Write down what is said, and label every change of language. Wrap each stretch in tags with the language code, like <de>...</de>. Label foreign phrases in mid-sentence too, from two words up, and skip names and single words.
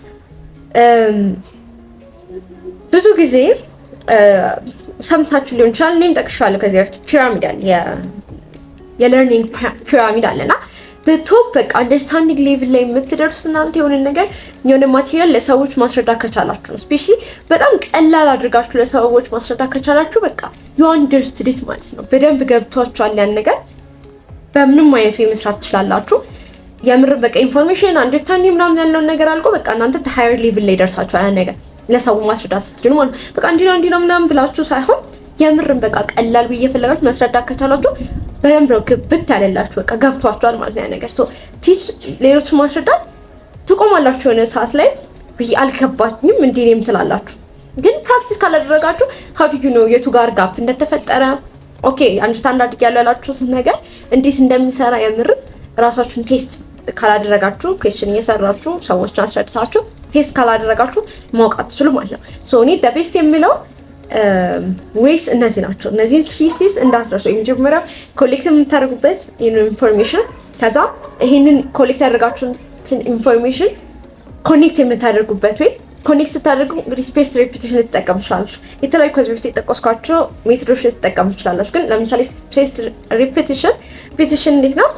<am>ብዙ ጊዜ ሰምታችሁ ሊሆን ይችላል። እኔም ጠቅሻለሁ ከዚህ በፊት ፒራሚድ አለ፣ የለርኒንግ ፒራሚድ አለና በቶፕ በቃ</am> <en>understanding level</en> <am>ላይ የምትደርሱት እናንተ የሆነ ማቴሪያል ለሰዎች ማስረዳት ከቻላችሁ ነው። ስፔሻሊ በጣም ቀላል አድርጋችሁ ለሰዎች ማስረዳት ከቻላችሁ በቃ</am> <en>you understood it</en> <am>ማለት ነው። በደንብ ገብቷችኋል ያን ነገር በምንም አይነት ወይ መስራት ትችላላችሁ። የምር በቃ</am> <en>information understanding</en> <am>ምናምን ያለውን ነገር አልቆ በቃ እናንተ</am> <en>higher level</en> <am>ላይ ደርሳችኋል ያን ነገር ለሰው ማስረዳት ስትችሉ ማለት ነው። በቃ እንዲህ ነው ምናምን ብላችሁ ሳይሆን የምርም በቃ ቀላል ብዬ ፈለጋችሁ መስረዳት ከቻላችሁ በደንብ ነው ግብት ያለላችሁ በቃ ገብቷችኋል ማለት ነው ነገር ቲች ሌሎችን ማስረዳት ትቆማላችሁ የሆነ ሰዓት ላይ አልገባኝም እንዴ ነው የምትላላችሁ። ግን ፕራክቲስ ካላደረጋችሁ</am> <en>how do you know</en> <am>የቱ ጋር ጋፕ እንደተፈጠረ ኦኬ አንደርስታንድ አድርጋላችሁ ነገር እንዴት እንደሚሰራ የምር ራሳችሁን ቴስት ካላደረጋችሁ ኩዌስችን እየሰራችሁ ሰዎችን አስረድታችሁ ቴስት ካላደረጋችሁ ማወቅ አትችሉ ማለት ነው። ሶ እኔ</am> <en>the best</en> <am>የሚለው ወይስ እነዚህ ናቸው። እነዚህ 3C's እንዳትረሱ። የመጀመሪያው ኮሌክት የምታደርጉበት ኢንፎርሜሽን፣ ከዛ ይሄንን ኮሌክት ያደርጋችሁትን ኢንፎርሜሽን ኮኔክት የምታደርጉበት ወይ ኮኔክት ስታደርጉ እንግዲህ</am> <en>space repetition</en> <am>ልትጠቀሙ ትችላላችሁ። የተለያዩ ከዚህ በፊት የጠቀስኳቸው ሜቶዶች ልትጠቀሙ ትችላላችሁ። ግን ለምሳሌ</am> <en>space repetition</en> <am>እንዴት ነው?</am>